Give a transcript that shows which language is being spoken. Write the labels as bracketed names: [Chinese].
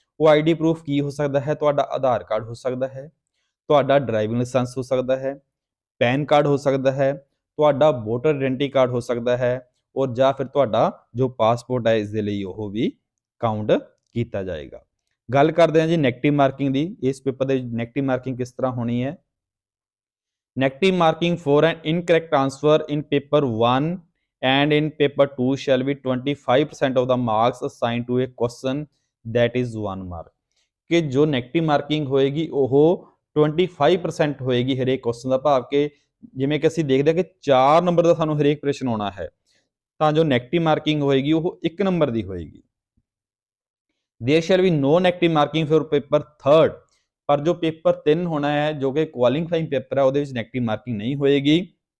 [Punjabi] ਉਹ ID proof ਕੀ ਹੋ ਸਕਦਾ ਹੈ? ਤੁਹਾਡਾ ਆਧਾਰ ਕਾਰਡ ਹੋ ਸਕਦਾ ਹੈ, ਤੁਹਾਡਾ ਡਰਾਈਵਿੰਗ ਲਾਇਸੈਂਸ ਹੋ ਸਕਦਾ ਹੈ, ਪੈਨ ਕਾਰਡ ਹੋ ਸਕਦਾ ਹੈ, ਤੁਹਾਡਾ ਵੋਟਰ ਆਇਡੈਂਟੀ ਕਾਰਡ ਹੋ ਸਕਦਾ ਹੈ ਔਰ ਜਾਂ ਫਿਰ ਤੁਹਾਡਾ ਜੋ ਪਾਸਪੋਰਟ ਹੈ ਇਸ ਦੇ ਲਈ ਉਹ ਵੀ ਕਾਊਂਟ ਕੀਤਾ ਜਾਏਗਾ। ਗੱਲ ਕਰਦੇ ਹਾਂ ਜੀ ਨੈਗੇਟਿਵ ਮਾਰਕਿੰਗ ਦੀ। ਇਸ ਪੇਪਰ ਦੇ ਵਿੱਚ ਨੈਗੇਟਿਵ ਮਾਰਕਿੰਗ ਕਿਸ ਤਰ੍ਹਾਂ ਹੋਣੀ ਹੈ? [English] Negative marking for an incorrect answer in paper 1 and in paper 2 shall be 25% of the marks assigned to a question that is 1 mark। [Punjabi] ਕਿ ਜੋ ਨੈਗੇਟਿਵ ਮਾਰਕਿੰਗ ਹੋਏਗੀ ਉਹ 25% ਹੋਏਗੀ ਹਰੇਕ ਕੁਐਸਚਨ ਦਾ, ਭਾਵ ਕਿ ਜਿਵੇਂ ਕਿ ਅਸੀਂ ਦੇਖਦੇ ਹਾਂ ਕਿ 4 ਨੰਬਰ ਦਾ ਸਾਨੂੰ ਹਰੇਕ ਪ੍ਰਸ਼ਨ ਆਉਣਾ ਹੈ ਤਾਂ ਜੋ ਨੈਗੇਟਿਵ ਮਾਰਕਿੰਗ ਹੋਏਗੀ ਉਹ 1 ਨੰਬਰ ਦੀ ਹੋਏਗੀ। [English] There shall be no negative marking for paper 3rd, [Punjabi] ਪਰ ਜੋ ਪੇਪਰ 3 ਹੋਣਾ ਹੈ ਜੋ ਕਿ ਕੁਆਲੀਫਾਈਂਗ ਪੇਪਰ ਹੈ ਉਹਦੇ ਵਿੱਚ ਨੈਗੇਟਿਵ ਮਾਰਕਿੰਗ ਨਹੀਂ ਹੋਏਗੀ।